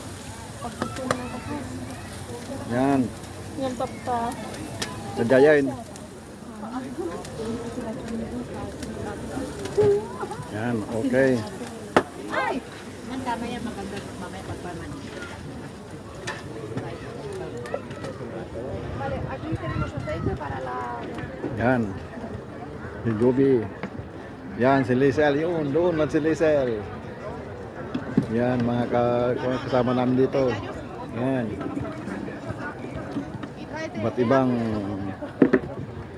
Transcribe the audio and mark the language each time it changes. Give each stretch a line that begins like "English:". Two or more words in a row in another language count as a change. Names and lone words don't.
Filipino: Yan. Yung tapta. Sadya yun. Yan, okay. Ay! Ang tama yan, maganda mamaya pagpaman.
Spanish: Vale, aquí tenemos aceite para la...
Filipino: Yan. Si Joby. Yan, si Lizel. Yun, doon man si Lizel. Yan, mga kasama namin dito. Yan. Iba't ibang lahi.